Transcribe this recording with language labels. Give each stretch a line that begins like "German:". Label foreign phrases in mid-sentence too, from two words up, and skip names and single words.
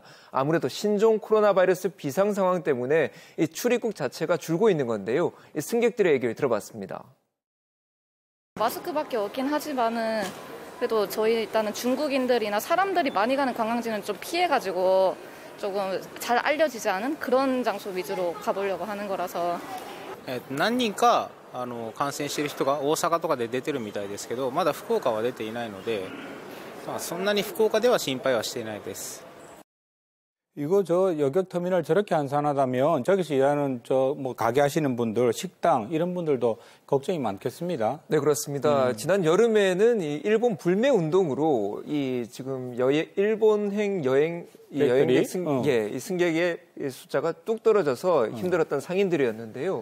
Korean: 아무래도 신종 코로나 바이러스 비상 상황 때문에 이 출입국 자체가 줄고 있는 건데요. 이 승객들의 얘기를 들어봤습니다. 마스크밖에 없긴 하지만은 그래도 저희 일단은 중국인들이나 사람들이 많이 가는 관광지는 좀 피해가지고 조금 잘 알려지지 않은 그런 장소 위주로 가보려고 하는 거라서.
Japanese: 何人か感染している人が大阪とかで出てるみたいですけど、まだ福岡は出ていないので、そんなに福岡では心配はしていないです。
Korean: 이거 여객터미널 저렇게 한산하다면 저기서 일하는 가게 하시는 분들, 식당 이런 분들도 걱정이 많겠습니다. 네, 그렇습니다. 지난 여름에는 이 일본 불매 운동으로 이 지금 일본행 여행객 승객의 숫자가 뚝 떨어져서 힘들었던 상인들이었는데요.